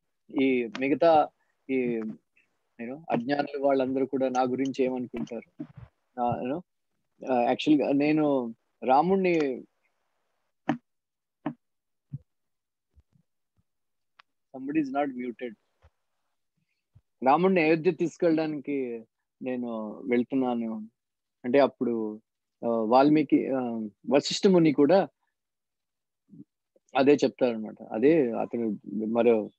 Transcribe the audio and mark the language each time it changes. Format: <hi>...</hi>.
<te>ఈ మిగతా ఈ అజ్ఞానులు వాళ్ళందరూ కూడా నా గురించి ఏమనుకుంటారు? యాక్చువల్గా నేను రాముణ్ణి</te> <en>somebody is not muted.</en> <te>రాముడిని అయోధ్య తీసుకెళ్ళడానికి నేను వెళ్తున్నాను అంటే, అప్పుడు వాల్మీకి వశిష్ఠ ముని కూడా అదే చెప్తారనమాట. అదే అతను మరో</te>